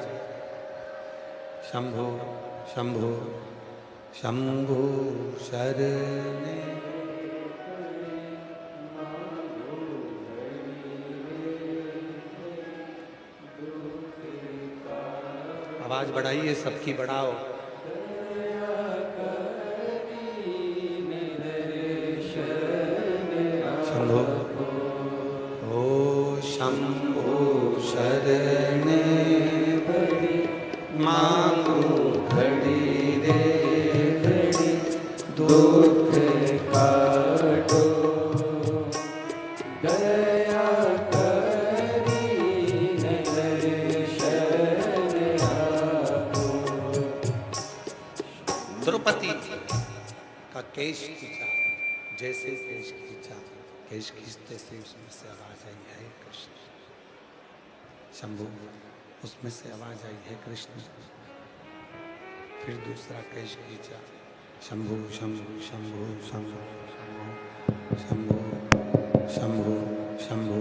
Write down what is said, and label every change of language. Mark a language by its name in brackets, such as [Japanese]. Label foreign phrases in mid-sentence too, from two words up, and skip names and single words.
[Gujarati] શંભુ શંભુ શંભુ શરણે [Hindi] आवाज बढ़ाइए, सबकी बढ़ाओ। [Gujarati] શંભુ ઓ શંભુ શરણે માંગો ઘડી રે ઘડી, દુખ કાટો દયા કરી દર્શન આપો। [Hindi] द्रौपदी का केश खींचा, जैसे केश खींचा, केश खींचते से उसमें से आवाज आई, है कृष्ण। शंभु, उसमें से आवाज आई, है कृष्ण। फिर दूसरा केश खींचा, शंभु शंभु शंभु शंभु शंभु शंभु शंभु।